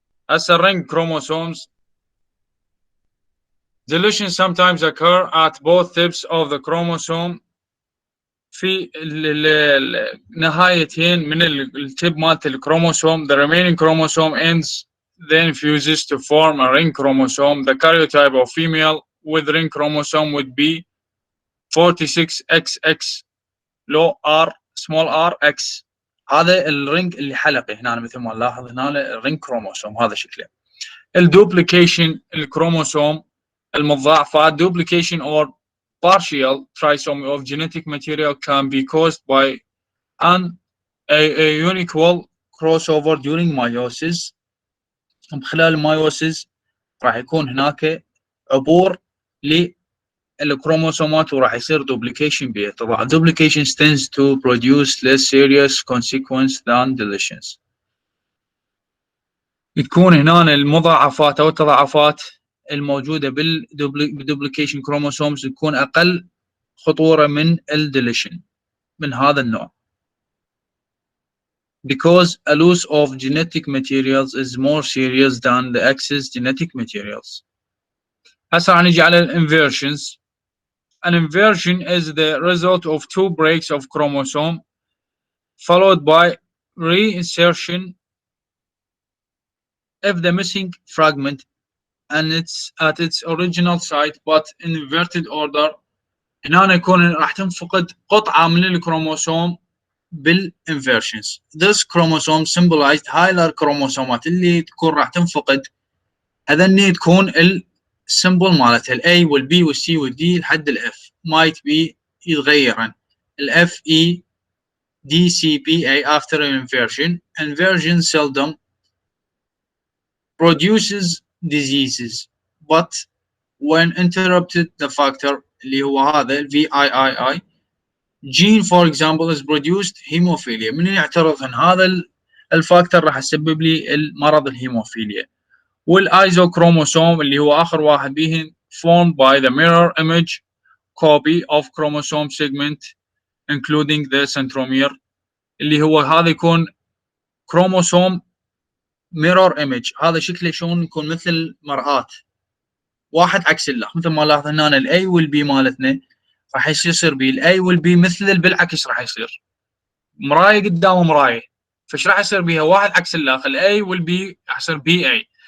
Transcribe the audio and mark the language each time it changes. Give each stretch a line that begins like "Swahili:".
Arabic: هسه
English: ring chromosomes. Deletions sometimes occur at both tips of the chromosome.
Arabic: في النهايتين من التب مالت الكروموسوم.
English: The remaining chromosome ends then fuses to form a ring chromosome. The karyotype of female with ring chromosome would be 46XX low r small r x.
Arabic: هذا الرينج اللي حلقي هنا مثل ما نلاحظ هنا الرينج كروموسوم هذا شكله. الدوبليكيشن الكروموسوم المضاعفات
English: duplication or partial trisomy of genetic material can be caused by an unequal crossover during meiosis.
Arabic: خلال المايوسيس راح يكون هناك عبور للكروموسومات وراح يصير duplication بها.
English: طبعا duplication tends to produce less serious consequence than deletions.
Arabic: تكون هنا المضاعفات او التضاعفات الموجوده بالدوبليكيشن كروموسومز تكون اقل خطوره من الديليشن من هذا النوع.
English: Because a loss of genetic materials is more serious than the excess genetic materials.
Arabic: هسه راح نجي على الانفيرشنز.
English: An inversion is the result of two breaks of chromosome followed by reinsertion if the missing fragment and it's at its original site but in inverted order.
Arabic: هنا يكون راح تنفقد قطعة من الكروموسوم بالinversions.
English: This chromosome symbolized higher chromosomes
Arabic: اللي تكون راح تنفقد هذني تكون السيمبل مالتها ال A وال B وال C وال D لحد ال F
English: might be
Arabic: يتغيرن ال F E D C P A
English: after an inversion. Inversion seldom produces diseases but when interrupted the factor
Arabic: اللي هو هذا
English: ال VIII gene for example is produced hemophilia.
Arabic: من يعترض ان هذا الفاكتور راح يسبب لي المرض الهيموفيليا. والايزوكروموسوم اللي هو اخر واحد بيهن
English: formed by the mirror image copy of chromosome segment including the centromere
Arabic: اللي هو هذا يكون كروموسوم
English: mirror image.
Arabic: هذا شكله شلون يكون مثل مرآة واحد عكس الاخر مثل ما لاحظ هنا ال A وال B مالتنا راح يصير بي ال A وال B مثل بالعكس راح يصير مرايه قدام مرايه. فايش راح يصير بيها واحد عكس الاخر ال A وال B راح يصير BA.